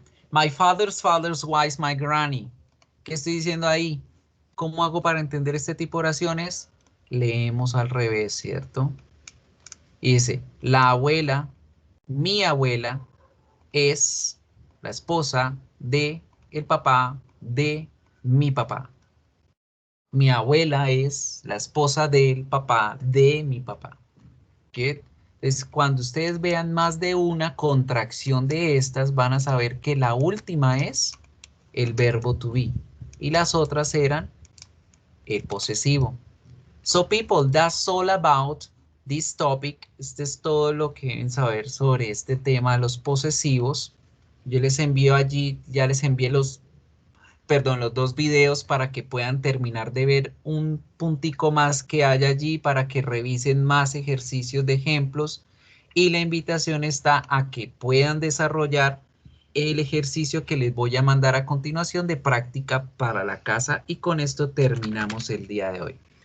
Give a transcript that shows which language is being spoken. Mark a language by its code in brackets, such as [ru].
[en] My father's wife's, my granny. [es] ¿Qué estoy diciendo ahí? ¿Cómo hago para entender este tipo de oraciones? Leemos al revés, ¿cierto? Y dice, la abuela, mi abuela, es la esposa de el papá de mi papá. Mi abuela es la esposa del papá de mi papá. ¿Qué? Entonces, cuando ustedes vean más de una contracción de estas, van a saber que la última es el verbo to be. Y las otras eran el posesivo. [en] So, people, that's all about this topic. [es] Este es todo lo que deben saber sobre este tema de los posesivos. Yo les envío allí, ya les envié los dos videos para que puedan terminar de ver un puntico más que hay allí para que revisen más ejercicios de ejemplos y la invitación está a que puedan desarrollar el ejercicio que les voy a mandar a continuación de práctica para la casa y con esto terminamos el día de hoy.